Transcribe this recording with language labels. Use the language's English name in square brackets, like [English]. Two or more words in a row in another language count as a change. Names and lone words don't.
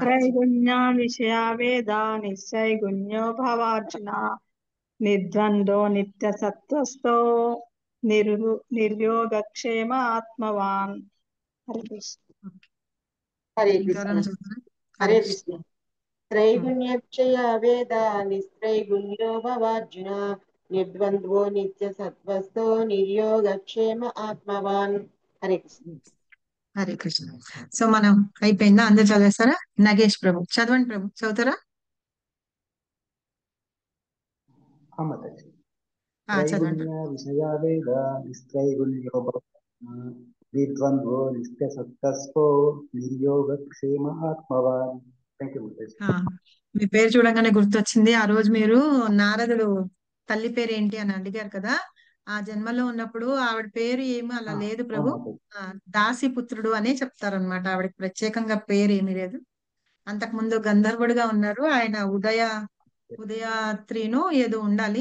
[Sanskrit] త్రైగుణ్య విషయ వేద నిశ్చైగుణ్యో భవార్జున నిర్ద్వంద్వో నిత్య సత్వస్థో నిర్యోగక్షేమ ఆత్మవాన్. హరే కృష్ణ. హరే [Telugu] ఇంకెవరైనా [Sanskrit] కృష్ణ. [Telugu] చెప్తారా? [Sanskrit] హరే కృష్ణ. त्रैगुण्य विषय वेद निस्त्रैगुण्यो भवार्जुन निर्द्वन्द्वो नित्य सत्वस्थो निर्योगक्षेम आत्मवान्. हरे कृष्ण. హరే కృష్ణ. [Telugu] సో మనం అయిపోయిందా? అందరు చదివేస్తారా? నగేష్ ప్రభు చదవండి ప్రభు, చదువుతారా? చదవండి. त्रैगुण्य विषया वेद निस्त्रैगुण्यो द्विद्वन्द्वो नित्यसत्त्वस्तो निर्योगक्षेम आत्मवान्. [English] Thank you. [Telugu] మీ పేరు చూడంగానే గుర్తొచ్చింది, ఆ రోజు మీరు నారదుడు తల్లి పేరు ఏంటి అని అడిగారు కదా, ఆ జన్మలో ఉన్నప్పుడు ఆవిడ పేరు ఏమీ అలా లేదు ప్రభు, దాసిపుత్రుడు అనే చెప్తారనమాట. ఆవిడకి ప్రత్యేకంగా పేరు ఏమీ లేదు. అంతకు ముందు గంధర్వుడిగా ఉన్నారు ఆయన, ఉదయాత్రిను ఏదో ఉండాలి.